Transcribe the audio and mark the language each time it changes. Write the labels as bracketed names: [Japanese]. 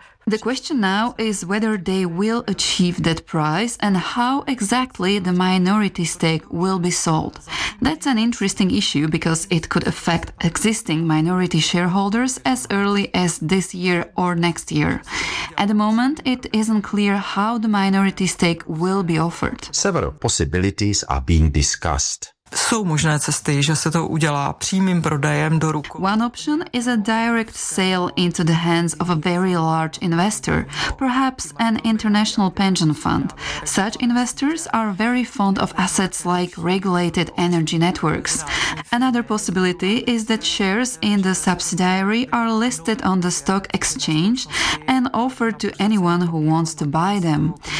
[English] The question now is whether they will achieve that price and how exactly the minority stake will be sold. That's an interesting issue because it could affect existing minority shareholders as early as this year or next year. At the moment, it isn't clear how the minority stake will be offered. Several possibilities are being discussed. [Czech] Jsou možné cesty, že se to udělá přímým prodejem do rukou. [English] One option is a direct sale into the hands of a very large investor, perhaps an international pension fund. Such investors are very fond of assets like regulated energy networks. Another possibility is that shares in the subsidiary are listed on the stock exchange and offered to anyone who wants to buy them.